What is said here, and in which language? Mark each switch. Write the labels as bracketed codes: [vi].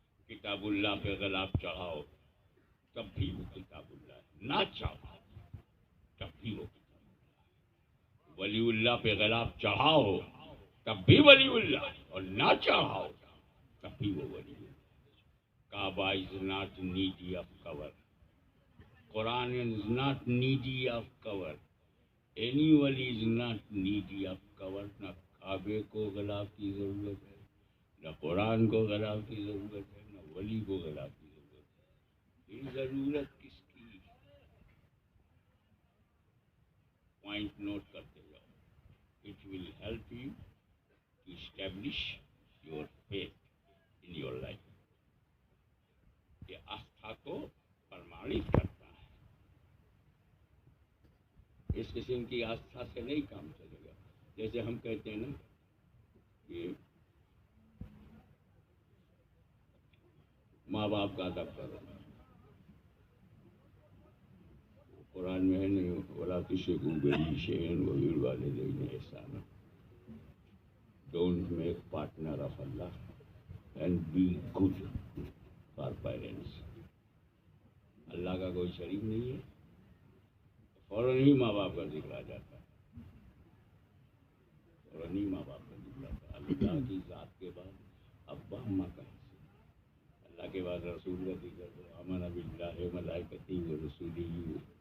[ur] کتاب اللہ پہ غلاف چڑھاؤ تب بھی وہ کتاب اللہ ہے، نہ چڑھاؤ تب بھی وہ کتاب اللہ ہے. ولی اللہ پہ غلاف چڑھاؤ تب بھی ولی اللہ ہے، اور نہ چڑھاؤ تب بھی وہ ولی اللہ ہے. [en] کعبہ is not needy of cover. Quran is not needy of cover. Any wali is not needy of cover. [ur] نہ کعبے کو غلاف کی ضرورت ہے، نہ قرآن کو غلاف کی ضرورت ہے، نہ ولی کو غلاف کی ضرورت ہے. یہ ضرورت کس کی؟ پوائنٹ نوٹ کرتے جاؤ. [en] It will help you to establish your faith in your life. [ur] یہ آستھا کو پرمانت کرتا ہے. اس قسم کی آستھا سے نہیں کام چلے گا. جیسے ہم کہتے ہیں نا کہ ماں باپ کا ادب کرو. قرآن میں ہے نہیں، [ar] وَلَا تُشْرِكُوا بِهِ شَيْئًا وَبِالْوَالِدَيْنِ إِحْسَانًا. [en] Don't make partner of Allah and be good for parents. [ur] اللہ کا کوئی شریک نہیں ہے، فوراً ہی ماں باپ کا ذکر آ جاتا ہے. فوراً ہی ماں باپ کا ذکر آتا ہے. اللہ کی ذات کے بعد ابا اماں کا حصہ، اللہ کے بعد رسول کا ذکر، [ar] آمن باللہ وملائکتہ ورسولہ.